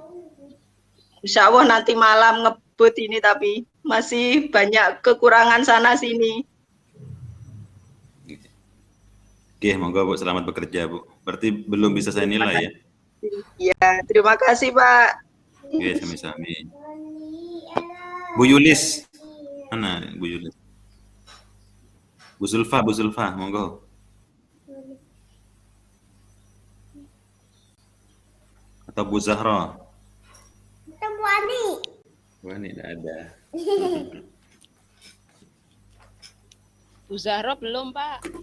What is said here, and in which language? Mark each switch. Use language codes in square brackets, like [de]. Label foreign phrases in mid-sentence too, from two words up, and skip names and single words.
[ar] Insya Allah [id] nanti malam ngebut ini, tapi masih banyak kekurangan sana sini. Oke, monggo Bu, selamat bekerja Bu. Berarti belum bisa saya nilai ya? Ya, terima kasih Pak. Oke, sami-sami. Bu Yulis, mana Bu Yulis? Bu Zulfa, monggo. Atau Bu Zahra? Itu Bu Ani. Bu Ani tidak ada. Bu Zahra belum, Pak.